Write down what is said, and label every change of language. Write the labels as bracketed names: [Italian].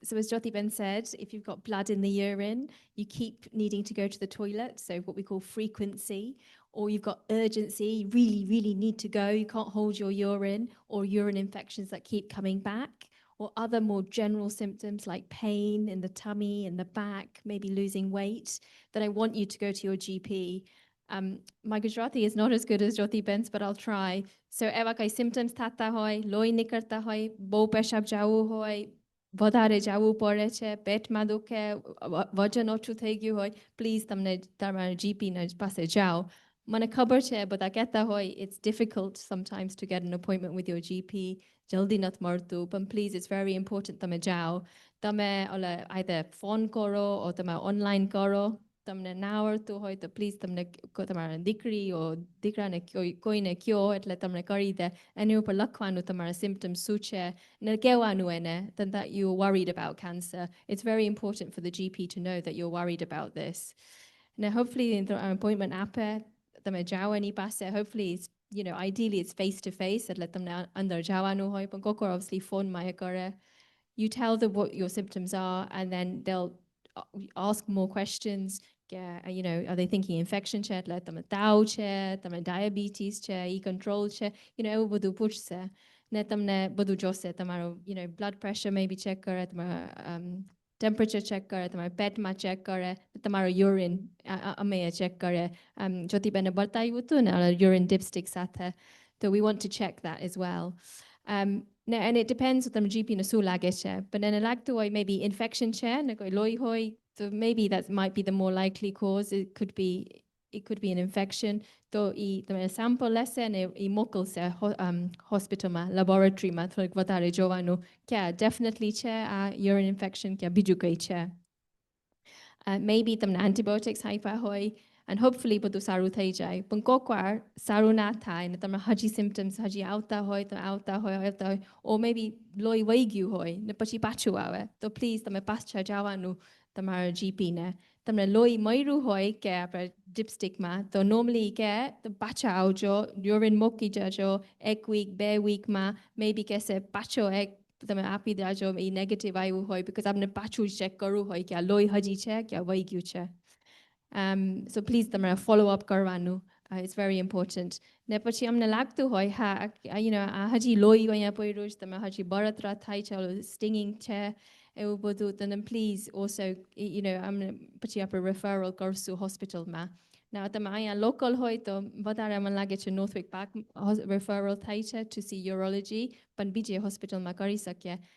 [English] So as Jyoti Ben said, if you've got blood in the urine, you keep needing to go to the toilet, so what we call frequency, or you've got urgency, you really, really need to go, you can't hold your urine, or urine infections that keep coming back, or other more general symptoms like pain in the tummy, in the back, maybe losing weight, then I want you to go to your GP. My Gujarati is not as good as Jyoti Ben's, but I'll try. [Gujarati] So એવા કઈ symptoms થતા હોય, લોહી નીકળતા હોય, બહુ પેશાબ જાવું હોય, વધારે જાવું પડે છે, પેટમાં દુખે, વજન ઓછું થઈ ગયું હોય, પ્લીઝ તમને તમારા GP ના પાસે જાઓ. મને ખબર છે બધા કહેતા હોય [English] it's difficult sometimes to get an appointment with your GP. [Gujarati] જલ્દી નથી મળતું, [English] but please it's very important [Gujarati] તમે જાઓ. તમે either phone કરો or તમે online કરો. તમને ના આવડતું હોય તો પ્લીઝ તમને તમારા દીકરી or દીકરાને કોઈને કયો એટલે તમને કરી દે. એની ઉપર લખવાનું તમારા symptoms શું છે ને કહેવાનું એને [English] that you're worried about cancer. It's very important for the GP to know that you're worried about this. Now hopefully in the appointment [Gujarati] આપે તમે જાઓ એની પાસે. [English] Hopefully it's, you know, ideally it's face to face [Gujarati] એટલે તમને અંદર જવાનું હોય પણ કોક [English] obviously phone માં કરે. You tell them what your symptoms are and then they'll ask more questions. You know, are they thinking infection [Gujarati] છે એટલે તમે તાવ છે, તમે [English] diabetes છે, control છે, you know, [Gujarati] એવું બધું પૂછશે. ને તમને બધું જોશે તમારો, [English] you know, blood pressure maybe check [Gujarati] કરે, તમારા ટેમ્પરેચર ચેક કરે, તમારા પેટમાં ચેક કરે, તમારો યુરિન અમે ચેક કરે. જ્યોતિબેને બતાવ્યું હતું ને યુરિન ડિપસ્ટિક સાથે. [English] So we want to check that as well. And it depends on the GP [Gujarati] na શું લાગે છે. [English] But then [Gujarati] લાગતું હોય [English] maybe infection [Gujarati] છે ને કોઈ લોહી હોય, [English] so maybe that might be the more likely cause. It could be an infection. [Gujarati] તો તમે sample લેશે ને મોકલશે હોસ્પિટલમાં, લેબોરેટરીમાં થોડીક વધારે જોવાનું કે definitely છે આ urine infection કે બીજું કંઈ છે. Maybe તમને antibiotics આપ્યા હોય, and hopefully બધું સારું થઈ જાય. પણ કોકવાર સારું ના થાય ને તમે હજી symptoms હજી આવતા હોય, or maybe લોહી વહી ગયું હોય ને પછી પાછું આવે, તો please તમે પાછા જવાનું તમારા GP ને. તમને લોહી મળ્યું હોય કે આપણે ડિપસ્ટિકમાં, તો normally કે પાછા આવજો, યુરિન મૂકી જજો 1 week 2 weekમાં, maybe કહેશે પાછો એક તમે આપી દેજો એ નેગેટિવ આવ્યું હોય, because આપણે પાછું ચેક કરવું હોય કે આ લોહી હજી છે કે વહી ગયું છે. [English] So please તમારે follow up કરવાનું. It's very important. [Gujarati] ને પછી અમને લાગતું હોય હા આ હજી લોહી અહીંયા પડ્યું છે, તમે હજી બળતરા થાય છે, સ્ટિંગિંગ છે, એવું બધું, [English] then please also [Gujarati] અમને પછી આપણે referral કરશું હોસ્પિટલમાં. Now તમે અહીંયા local હોય તો વધારે મને લાગે છે Northwick Park referral થાય છે [English] to see urology, [Gujarati] પણ બીજે હોસ્પિટલમાં કરી શકીએ.